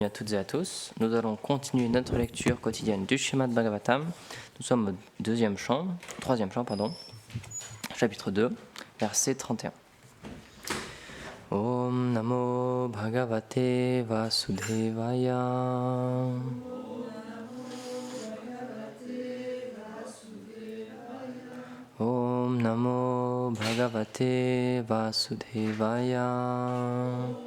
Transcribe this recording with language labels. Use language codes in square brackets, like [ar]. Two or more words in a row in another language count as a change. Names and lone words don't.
[fr] À toutes et à tous, nous allons continuer notre lecture quotidienne du Srimad Bhagavatam. Nous sommes au troisième chant, chapitre 2, verset 31. [sa] Om Namo Bhagavate Vasudevaya. Om Namo Bhagavate Vasudevaya.